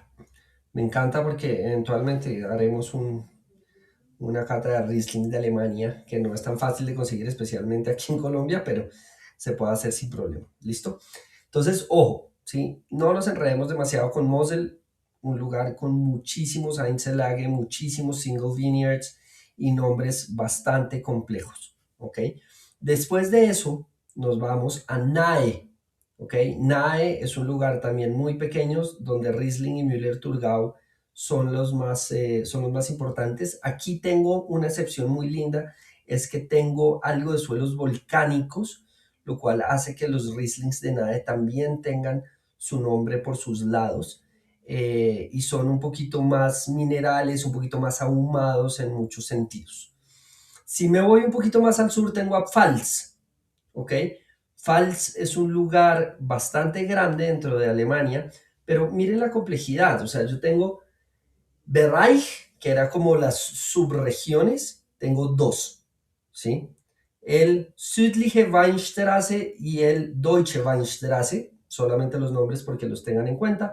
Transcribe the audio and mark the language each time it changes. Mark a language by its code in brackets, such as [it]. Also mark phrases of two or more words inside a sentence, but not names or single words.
[es] Me encanta porque eventualmente haremos una cata de Riesling de Alemania, que no es tan fácil de conseguir, especialmente aquí en Colombia, pero se puede hacer sin problema. ¿Listo? Entonces, ojo, ¿sí? No nos enredemos demasiado con Mosel, un lugar con muchísimos Einzellage, muchísimos [en] single vineyards [es] y nombres bastante complejos, ¿ok? Después de eso, nos vamos a Nahe, ¿ok? Nahe es un lugar también muy pequeño donde Riesling y Müller-Thurgau son los más importantes. Aquí tengo una excepción muy linda, es que tengo algo de suelos volcánicos, lo cual hace que los Rieslings de Nahe también tengan su nombre por sus lados, y son un poquito más minerales, un poquito más ahumados en muchos sentidos. Si me voy un poquito más al sur, tengo a Pfalz, ¿ok? Pfalz es un lugar bastante grande dentro de Alemania, pero miren la complejidad, o sea, yo tengo Bereich, que era como las subregiones, tengo dos, ¿sí? El Südliche Weinstraße y el Deutsche Weinstraße, solamente los nombres porque los tengan en cuenta.